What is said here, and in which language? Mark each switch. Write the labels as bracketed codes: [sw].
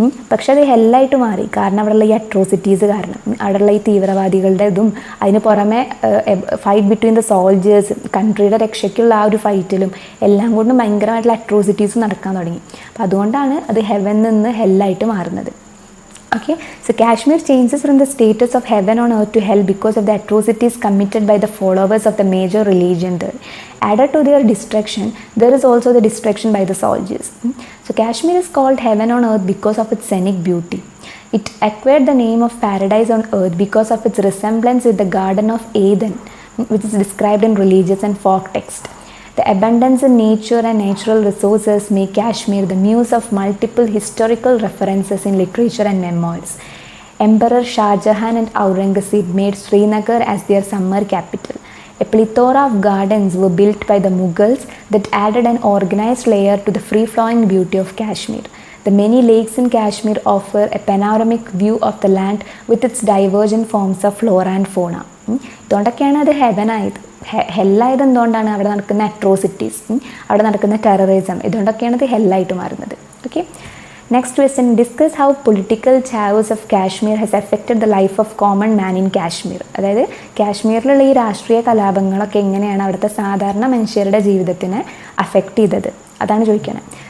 [ml] പക്ഷെ അത് ഹെല്ലായിട്ട് മാറി, കാരണം അവിടെയുള്ള ഈ അട്രോസിറ്റീസ് കാരണം, അവിടെയുള്ള ഈ തീവ്രവാദികളുടെ ഇതും, അതിന് പുറമെ [en] fight between the soldiers, [ml] കൺട്രിയുടെ രക്ഷയ്ക്കുള്ള ആ ഒരു ഫൈറ്റിലും എല്ലാം കൊണ്ടും ഭയങ്കരമായിട്ടുള്ള അട്രോസിറ്റീസ് നടക്കാൻ തുടങ്ങി. അപ്പം അതുകൊണ്ടാണ് അത് ഹെവൻ നിന്ന് ഹെല്ലായിട്ട് മാറുന്നത്. [en] Okay, so Kashmir changes from the status of heaven on earth to hell because of the atrocities committed by the followers of the major religion there. Added to their destruction, there is also the destruction by the soldiers. So Kashmir is called heaven on earth because of its scenic beauty. It acquired the name of paradise on earth because of its resemblance with the Garden of Eden, which is described in religious and folk text. The abundance in nature and natural resources make Kashmir the muse of multiple historical references in literature and memoirs. Emperor Shah Jahan and Aurangzeb made Srinagar as their summer capital. A plethora of gardens were built by the Mughals that added an organized layer to the free-flowing beauty of Kashmir. The many lakes in Kashmir offer a panoramic view of the land with its divergent forms of flora and fauna. [ml] ഇതുകൊണ്ടൊക്കെയാണ് അത് heaven ആയത്. ഹെല്ലായത് എന്തുകൊണ്ടാണ്? അവിടെ നടക്കുന്ന atrocities, അവിടെ നടക്കുന്ന terrorism, ഇതുകൊണ്ടൊക്കെയാണ് ഇത് ഹെല്ലായിട്ട് മാറുന്നത്. [en] Okay, next question, discuss how political chaos of Kashmir has affected the life of common man in Kashmir. [ml] അതായത് കാശ്മീരിലുള്ള ഈ രാഷ്ട്രീയ കലാപങ്ങളൊക്കെ എങ്ങനെയാണ് അവിടുത്തെ സാധാരണ മനുഷ്യരുടെ ജീവിതത്തിനെ അഫക്റ്റ് ചെയ്തത്, അതാണ് ചോദിക്കുന്നത്.